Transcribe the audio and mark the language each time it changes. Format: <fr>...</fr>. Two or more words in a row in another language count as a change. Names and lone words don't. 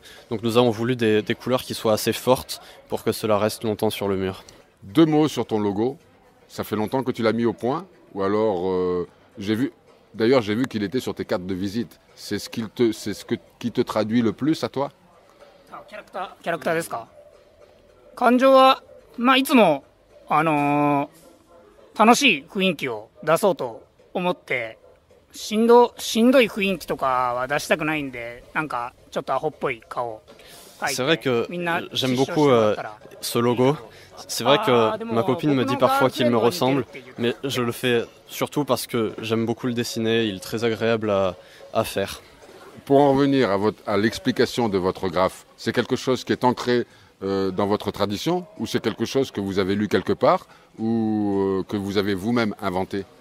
<fr>Donc nous avons voulu des couleurs qui soient assez fortes pour que cela reste longtemps sur le mur. 2 mots sur ton logo. Ça fait longtemps que tu l'as mis au point? Ou alors, j'ai vu qu'il était sur tes cartes de visite. C'est ce qui te traduit le plus à toi?</fr> <ja>キャラクターですか。感情は、いつも、楽しい雰囲気を出そうと思って、しんどい雰囲気とかは出したくないんで、なんかちょっとアホっぽい顔を描いて。</ja> <fr>C'est vrai que j'aime beaucoup ce logo. C'est vrai que ma copine me dit parfois qu'il me ressemble, mais je le fais surtout parce que j'aime beaucoup le dessiner, il est très agréable à faire. Pour en revenir à l'explication de votre graphe, c'est quelque chose qui est ancré dans votre tradition ou c'est quelque chose que vous avez lu quelque part ou que vous avez vous-même inventé?</fr>